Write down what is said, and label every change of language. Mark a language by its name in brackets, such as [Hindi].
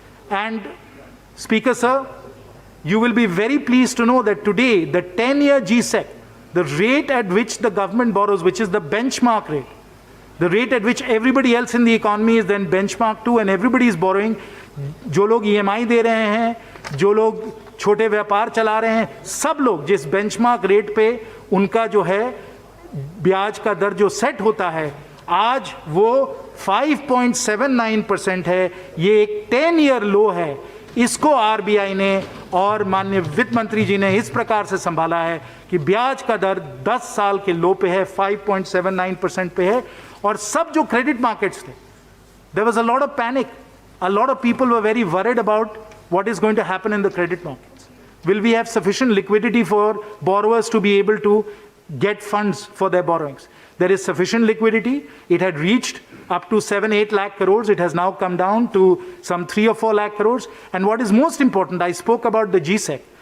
[English] And Speaker Sir, you will be very pleased to know that today, the 10-year GSEC, the rate at which the government borrows, which is the benchmark rate, the rate at which everybody else in the economy is then benchmarked to, and everybody is borrowing, [Hindi] जो लोग EMI दे रहे हैं, जो लोग छोटे व्यापार चला रहे हैं, सब लोग जिस बेंचमार्क रेट पे उनका जो है ब्याज का दर जो सेट होता है, आज वो 5.79% है. ये एक 10-year लो है. इसको RBI ने और माननीय वित्त मंत्री जी ने इस प्रकार से संभाला है कि ब्याज का दर 10 साल के लो पे है, 5.79% पे है. और सब जो क्रेडिट मार्केट्स थे, [English] there was a lot of panic. A lot of people were very worried about what is going to happen in the credit markets. Will we have sufficient liquidity for borrowers to be able to get funds for their borrowings? There is sufficient liquidity. It had reached up to 7-8 lakh crores. It has now come down to some 3 or 4 lakh crores. And what is most important, I spoke about the GSEC.